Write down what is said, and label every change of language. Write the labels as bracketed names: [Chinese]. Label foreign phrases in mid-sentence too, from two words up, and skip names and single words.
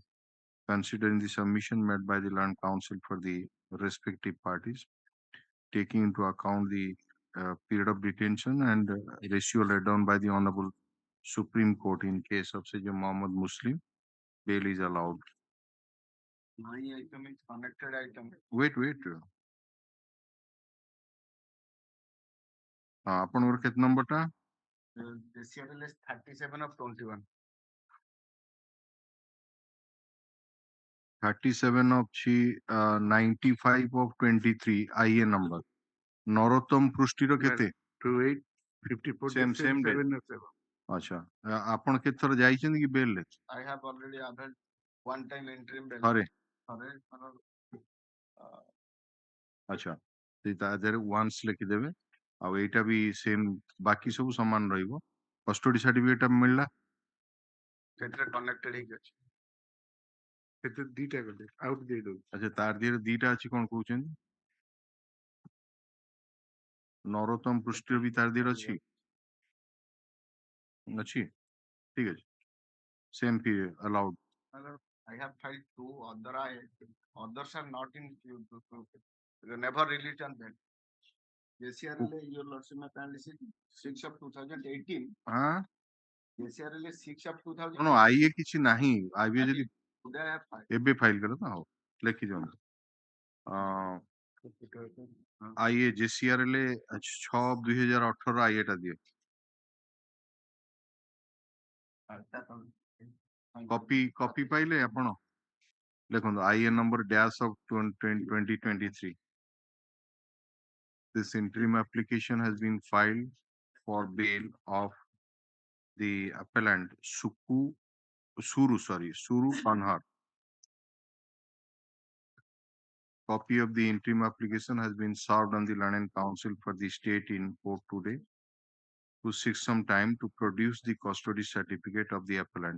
[English] Considering the submission made by the learned counsel for the respective parties, taking into account the period of detention and ratio laid down by the Honorable Supreme Court in case of Sayyid Muhammad Muslim, bail is allowed. My item is connected item. Wait. [Odia] ଆପଣଙ୍କର କେତେ ନମ୍ବରଟା? [English] CRL is 37 of 21. 37 of 95 of 23 IA number. [Odia] ନରୋତ୍ତମ ପୃଷ୍ଟିର କେତେ? 28, 54 [English] Same day. 7 of 7. [Odia] ଆଚ୍ଛା ଆପଣ କେତେ ଥର ଯାଇଛନ୍ତି କି ବେଲରେ? [English] I have already availed one time interim bail. [Odia] ଥରେ uh, ଆଚ୍ଛା ତା ଦେହରେ ୱାନ୍ସ ଲେଖିଦେବେ ଆଉ ଏଇଟା ବି ସେମ୍ ବାକି ସବୁ ସମାନ ରହିବ। [English] custody certificate [Odia] ମିଳିଲା ସେଥିରେ କନେକ୍ଟେଡ ହେଇକି ଅଛି। ସେଥିରେ ଦିଟା ଗଲେ ଆଉଟ ଦେଇ ଦଉଛି। ଆଚ୍ଛା ତାର ଦେହରେ ଦିଟା ଅଛି କଣ କହୁଛନ୍ତି? ନରୋତ୍ତମ ପୃଷ୍ଟିର ବି ତାର ଦେହରେ ଅଛି ଠିକ ଅଛି [English] same allowed. I have filed two others are not in never released on bail. JCRL your lordship apparently 6 of 2018. JCRL 6 of 2018. No IA [Odia] କିଛି ନାହିଁ IA ଯଦି [English] today I have filed. [Odia] ଏବେ ଫାଇଲ କର ତ ହଉ ଲେଖି ଦିଅନ୍ତୁ IA JCRL 6/2018 IA ଟା ଦିଅ କପି ପାଇଲେ ଆପଣ ଦେଖନ୍ତୁ [English] IA number dash of 2023. This interim application has been filed for bail of the appellant Suru Panhar. Copy of the interim application has been served on the learned counsel for the state in court today to seek some time to produce the custody certificate of the appellant.